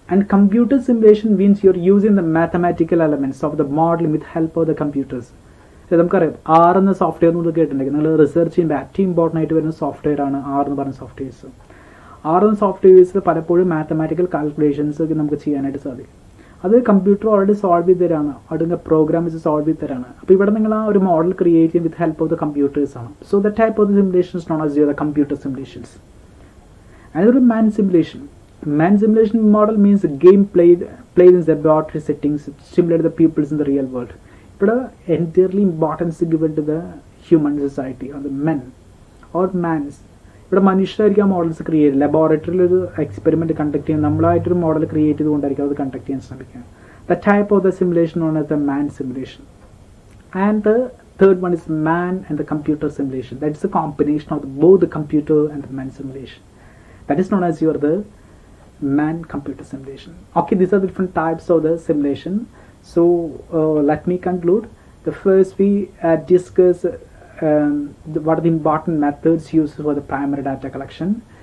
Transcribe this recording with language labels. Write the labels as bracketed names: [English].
[English] And computer simulation means you're using the mathematical elements of the model with help of the computers. [Malayalam] നമുക്കറിയാം R എന്ന software എന്ന് കേട്ടിട്ടുണ്ടെങ്കിൽ നിങ്ങൾ research ചെയ്യുമ്പോൾ ഏറ്റവും important ആയിട്ട് വരുന്ന സോഫ്റ്റ്വെയർ ആണ് ആർ എന്ന് പറയുന്ന സോഫ്റ്റ്വെയർസ്. ആർ എന്ന സോഫ്റ്റ്വെയർസിൽ പലപ്പോഴും മാത്തമാറ്റിക്കൽ കാൽക്കുലേഷൻസ് ഒക്കെ നമുക്ക് ചെയ്യാനായിട്ട് സാധിക്കും. അത് കമ്പ്യൂട്ടർ ഓൾറെഡി സോൾവ് ചെയ്ത് തരാണ്, അവിടെ പ്രോഗ്രാം വെച്ച് സോൾവ് ചെയ്ത് തരാണ്. അപ്പോൾ ഇവിടെ നിങ്ങൾ ആ ഒരു മോഡൽ ക്രിയേറ്റ് ചെയ്യും [English] With help of the computers ആണ്. So the type of the simulations known as the computer simulations. [Malayalam] അതൊരു മാൻ simulation. [English] Man simulation model means a game played in the laboratory settings similar to the pupils in the real world. But entirely importance given to the human society or the men or mans. [Malayalam] ഇവിടെ മനുഷ്യരായിരിക്കും ആ models create ചെയ്യുക. ലബോറട്ടറിയിൽ ഒരു experiment conduct ചെയ്യുക, നമ്മളായിട്ടൊരു model create ചെയ്തുകൊണ്ടായിരിക്കും അത് conduct ചെയ്യാൻ ശ്രമിക്കുക. [English] The type of the simulation on the man simulation. And the third one is man and the computer simulation. That is a combination of both the computer and the man simulation. That is known as the man computer simulation. Okay, these are the different types of the simulation. So let me conclude. The first we discuss what are the important methods used for the primary data collection.